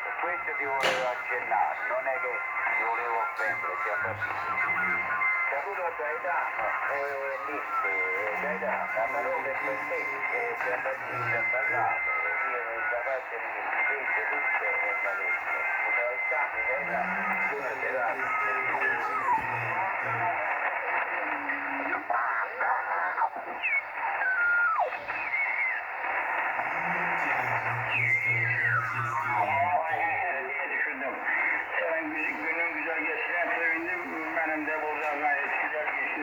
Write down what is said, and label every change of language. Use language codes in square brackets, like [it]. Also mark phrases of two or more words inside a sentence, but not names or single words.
[it] Questo ti volevo accennare, non è che ti volevo offendere, Giambattista. Saluto a Gaetano e niente, Gaetano, la parola è per te, Giambattista ha parlato, io da parte di sento tutto e parecchio. Come al cambio, Gaetano, buona serata. [tr] Senin günün güzel geçtiğine sevindim. Benim de burada gayet güzel geçti.